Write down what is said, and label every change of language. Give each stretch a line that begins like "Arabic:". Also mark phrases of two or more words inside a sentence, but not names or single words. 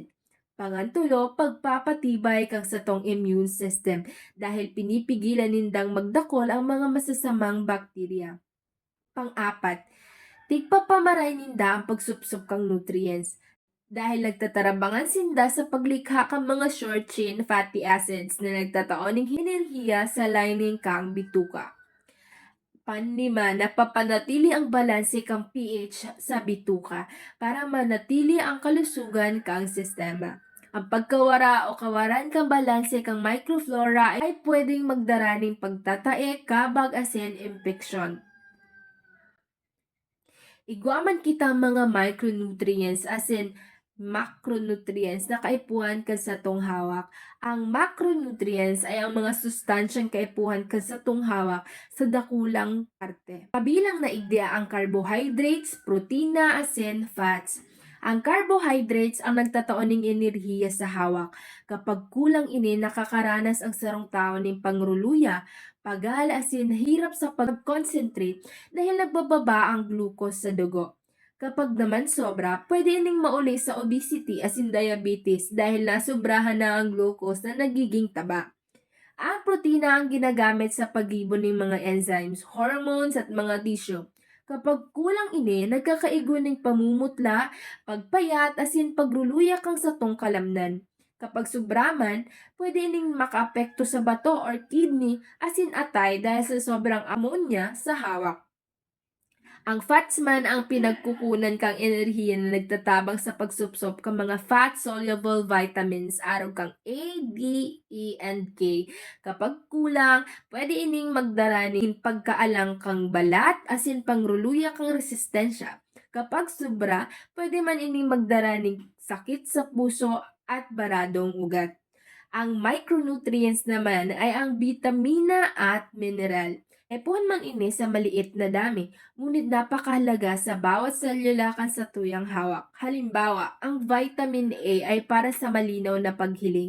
Bikol: Pangantulo, pagpapatibay kang sa tong immune system dahil pinipigilan nindang magdakol ang mga masasamang bakterya. Pang-apat, tigpapamaray ninda ang pagsupsop kang nutrients dahil nagtatarabangan sinda sa paglikha kang mga
English: short chain fatty acids
Bikol: na nagtataon ng enerhiya sa lining kang bituka. Panlima, napapanatili ang balanse kang pH sa bituka para manatili ang kalusugan kang sistema. Ang pagkawara o kawaran kang balanse kang microflora ay pwedeng magdara ng pagtatae, kabag asin impeksyon. Igwaman kita mga micronutrients as in macronutrients na kaipuhan ka sa tong hawak. Ang macronutrients ay ang mga sustansyang kaipuhan ka sa tong hawak sa dakulang parte. Kabilang na igdia ang carbohydrates, protina, asin, fats. Ang carbohydrates ang nagtataon ng enerhiya sa hawak. Kapag kulang ini, nakakaranas ang sarong tao ng pangruluya, pagal asin hirap sa pag-concentrate dahil nagbababa ang glucose sa dugo. Kapag naman sobra, pwede ining mauli sa obesity as in diabetes dahil nasobrahan na ang glucose na nagiging taba. Ang protina ang ginagamit sa pag-ibon ng mga enzymes, hormones at mga tissue. Kapag kulang ini, nagkakaigo ng pamumutla, pagpayat, asin pagruluya kang sa tong kalamnan. Kapag sobraman, pwede ining makaapekto sa bato or kidney asin atay dahil sa sobrang ammonia sa hawak. Ang fats man ang pinagkukunan kang enerhiya na nagtatabang sa pagsupsop kang mga
English: fat-soluble vitamins
Bikol: araw kang A, D, E, and K. Kapag kulang, pwede ining magdara ng pagkaalang kang balat asin pangruluya kang resistensya. Kapag sobra, pwede man ining magdara ng sakit sa puso at baradong ugat. Ang micronutrients naman ay ang bitamina at mineral. Epuhan man ini sa maliit na dami, ngunit napakahalaga sa bawat selula sa tuyang hawak. Halimbawa, ang vitamin A ay para sa malinaw na paghiling.